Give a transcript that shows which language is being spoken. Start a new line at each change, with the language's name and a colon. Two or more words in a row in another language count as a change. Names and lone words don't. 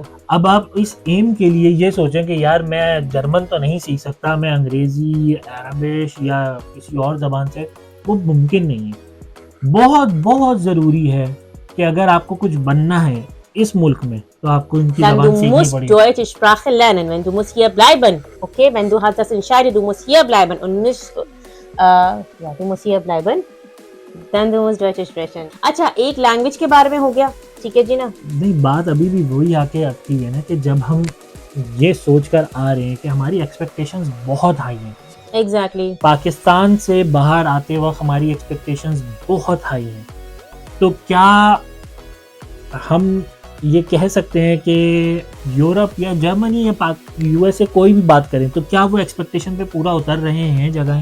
Urdu: اب آپ اس ایم کے لیے یہ سوچیں کہ یار میں جرمن تو نہیں سیکھ سکتا، میں انگریزی، عربش یا کسی اور زبان سے، وہ ممکن نہیں ہے. بہت بہت ضروری ہے کہ اگر آپ کو کچھ بننا ہے اس ملک میں تو آپ کو ان کی زبان سیکھنی پڑے گی.
German: Deutsche Sprache lernen, wenn du musst hier bleiben, okay, wenn du halt das entscheidest, du musst hier bleiben und nicht, ja, du musst hier bleiben, then du musst Deutsch sprechen।
Urdu: اچھا، ایک لینگویج کے بارے میں ہو گیا، ٹھیک ہے جی نا? نہیں، بات ابھی بھی وہی آ کے آتی ہے نا کہ جب ہم یہ سوچ کر آ رہے ہیں کہ ہماری ایکسپیکٹیشنز بہت ہائی ہیں. एग्जैक्टली। پاکستان سے باہر آتے وقت ہماری ایکسپیکٹیشنز بہت ہائی ہیں، تو کیا ہم یہ کہہ سکتے ہیں کہ یورپ یا جرمنی یا یو ایس اے کوئی بھی بات کریں تو کیا وہ ایکسپیکٹیشن پہ پورا اتر رہے ہیں جگہیں?